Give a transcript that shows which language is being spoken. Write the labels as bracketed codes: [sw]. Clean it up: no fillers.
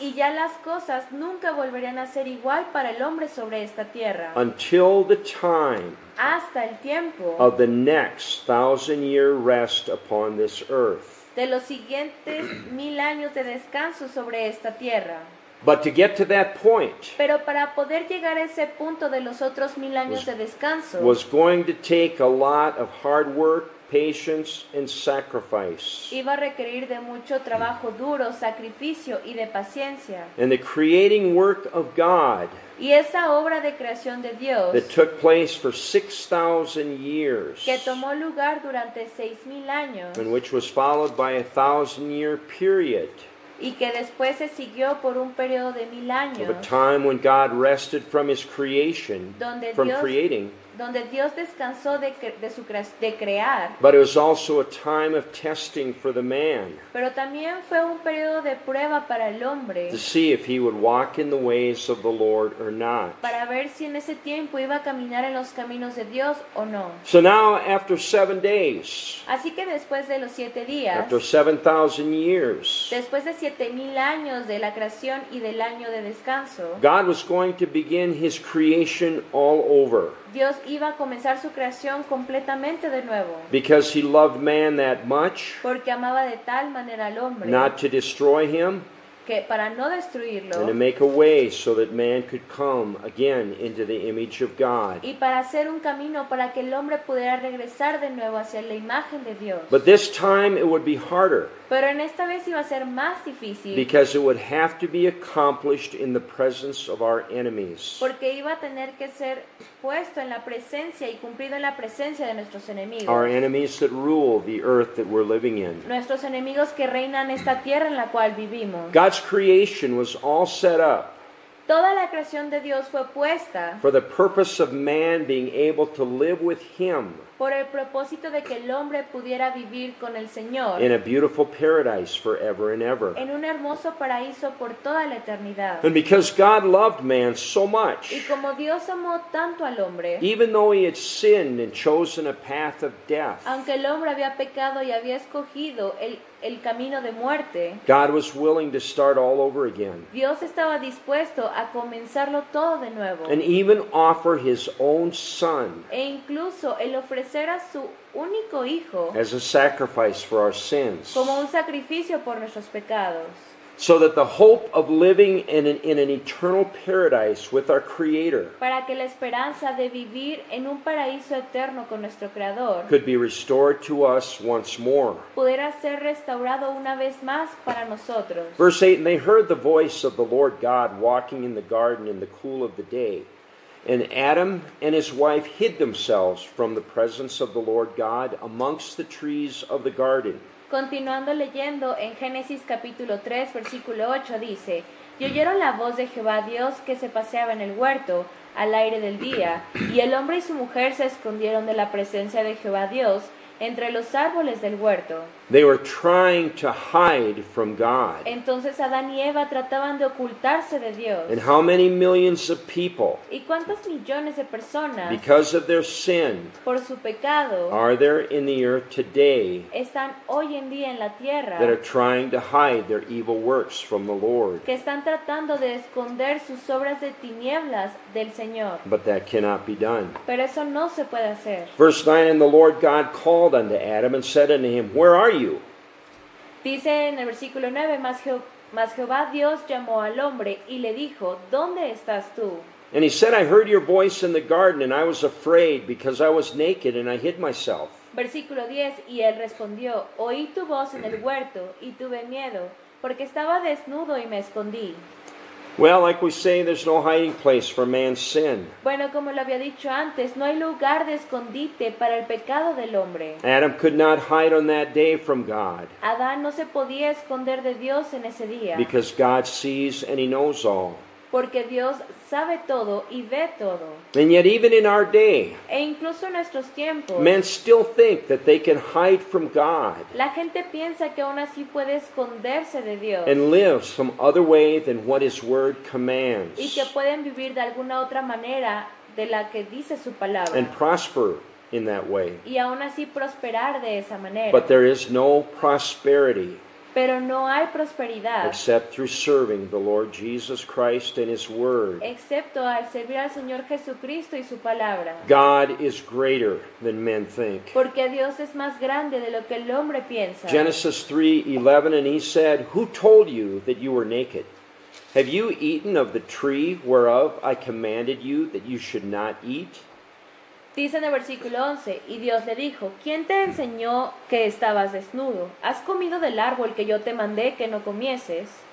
[es] y ya las cosas nunca volverían a ser igual para el hombre sobre esta tierra, [en] until the time [es] hasta el tiempo [en] of the next 1,000-year rest upon this earth. [es] de los siguientes 1000 años de descanso sobre esta tierra. [en] But to get to that point [es] Pero para poder llegar a ese punto de los otros 1000 años de descanso, [en] was going to take a lot of hard work, patience, and sacrifice. [es] iba a requerir de mucho trabajo duro, sacrificio y de paciencia. [en] And the creating work of God [es] Y esa obra de creación de Dios, [en] that took place for 6,000 years, [es] que tomó lugar durante 6000 años, [en] and which was followed by a 1,000-year period [es] y que después se siguió por un periodo de 1000 [en] of a [es] años, [en] time when God rested from his creation, [es] donde [en] from [es] Dios, [en] creating, [es] donde Dios descansó de crear, [en] but it was also a time of testing for the man [es] pero también fue un periodo de prueba para el hombre, [en] to see if he would walk in the ways of the Lord or not. [es] para ver si en ese tiempo iba a caminar en los caminos de Dios o no. [en] So now, after 7 days, [es] Así que después de los 7 días, [en] after 7,000 years, [es] después de 7000 años de la creación y del año de descanso, [en] God was going to begin his creation all over. [es] Dios iba a comenzar su creación completamente de nuevo, [en] because he loved man that much, [es] porque amaba de tal manera al hombre [en] not to destroy him, [es] que para no [en] and to [es] destruirlo [en] make a way so that man could come again into the image of God. [es] y para hacer un camino para que el hombre pudiera regresar de nuevo hacia la imagen de Dios. [en] But this time it would be harder, [es] Pero en esta vez iba a ser más difícil [en] because it would have to be accomplished in the presence of our enemies. [es] porque iba a tener que ser puesto en la presencia y cumplido en la presencia de nuestros enemigos. [en] Our enemies that rule the earth that we're living in. [es] Nuestros enemigos que reinan esta tierra en la cual vivimos. [en] God's creation was all set up [es] Toda la creación de Dios fue puesta [en] for the purpose of man being able to live with Him [es] por el propósito de que el hombre pudiera vivir con el Señor [en] in a beautiful paradise forever and ever. [es] en un hermoso paraíso por toda la eternidad. [en] And because God loved man so [es] Y [en] much, [es] como Dios amó tanto al hombre, [en] even though he had sinned and chosen a path of death, [es] aunque el hombre había pecado y había escogido el camino de muerte, [en] God was willing to start all over again [es] Dios estaba dispuesto a comenzarlo todo de nuevo [en] and even offer His own Son [es] e incluso el ofrecer a su único hijo [en] as a sacrifice for our sins, [es] como un sacrificio por nuestros pecados, [en] so that the hope of living in an eternal paradise with our Creator [es] para que la esperanza de vivir en un paraíso eterno con nuestro Creador [en] could be restored to us once more. [es] pudiera ser restaurado una vez más para nosotros. [en] Verse 8, and they heard the voice of the Lord God walking in the garden in the cool of the day. And Adam and his wife hid themselves from the presence of the Lord God amongst the trees of the garden. [es] Continuando leyendo en Génesis capítulo 3, versículo 8 dice, y oyeron la voz de Jehová Dios que se paseaba en el huerto al aire del día, y el hombre y su mujer se escondieron de la presencia de Jehová Dios entre los árboles del huerto. [en] They were trying to hide from God. [es] Entonces Adán y Eva trataban de ocultarse de Dios. [en] And how many millions of people, [es] ¿Y cuántos millones de personas, [en] because of their sin, [es] por su pecado, [en] are there in the earth today [es] están hoy en día en la tierra, [en] that are trying to hide their evil works from the Lord? [es] que están tratando de esconder sus obras de tinieblas del Señor? [en] But that cannot be done. [es] Pero eso no se puede hacer. [en] Verse 9, and the Lord God called unto Adam and said unto him, Where are you? [es] Dice en el versículo 9, mas Jehová Dios llamó al hombre y le dijo, ¿dónde estás tú? [en] And he said, I heard your voice in the garden, and I was afraid, because I was naked, and I hid myself. [es] Versículo 10, y él respondió, oí tu voz en el huerto, y tuve miedo, porque estaba desnudo y me escondí. [en] Well, like we say, there's no hiding place for man's sin. [es] Bueno, como lo había dicho antes, no hay lugar de escondite para el pecado del hombre. [en] Adam could not hide on that day from God, [es] Adán no se podía esconder de Dios en ese día, [en] because God sees and He knows all. [es] porque Dios sabe todo y ve todo. [en] And yet, even in our day, [es] E incluso en nuestros tiempos, [en] men still think that they can hide from God [es] la gente piensa que aún así puede esconderse de Dios [en] and live some other way than what His Word [es] y [en] commands [es] que pueden vivir de alguna otra manera de la que dice su palabra [en] and prosper in that way. [es] y aún así prosperar de esa manera. [en] But there is no prosperity [es] Pero no hay prosperidad [en] except through serving the Lord Jesus Christ and His Word. [es] excepto al servir al Señor Jesucristo y su palabra. [en] God is greater than men think. [es] Porque Dios es más grande de lo que el hombre piensa. [en] Genesis 3:11, and He said, Who told you that you were naked? Have you eaten of the tree whereof I commanded you that you should not eat? [es] Dice en el versículo 11, y Dios le dijo, ¿quién te enseñó que estabas desnudo? ¿Has comido del árbol que yo te mandé que no comieses?